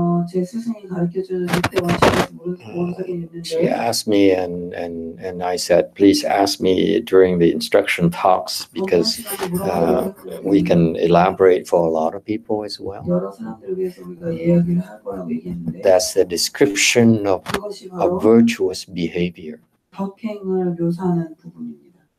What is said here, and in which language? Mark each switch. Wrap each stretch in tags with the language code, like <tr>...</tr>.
<ko>제 스승이 가르쳐주는 6대 원칙에서 모르는 적이</ko> <en>She</en> <ko>있는데</ko> <en>asked me and I said, please ask me during the instruction talks because we can elaborate for a lot of people as well.</en> <ko>여러 사람들을 위해서 우리가 이야기를 할 거라고 얘기했는데</ko> <en>That's the description</en> <ko>그것이 바로</ko> <en>of virtuous behavior.</en> <ko>덕행을 묘사하는 부분입니다.</ko>